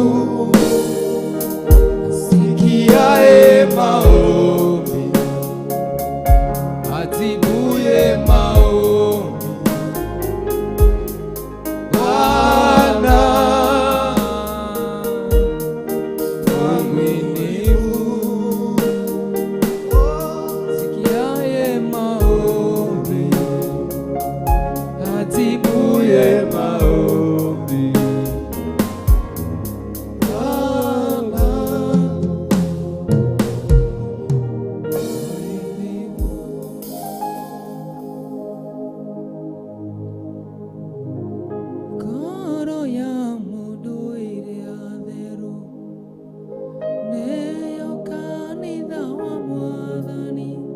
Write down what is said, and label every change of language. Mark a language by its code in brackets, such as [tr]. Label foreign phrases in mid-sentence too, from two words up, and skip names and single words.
[sw] asikiaye maombi ajibuye maombi Bwana mwaminifu asikiaye maombi ajibuye maombi [ki] Ngoro ya mũndũ ĩrĩa theru nĩyo kanitha wa Mwathani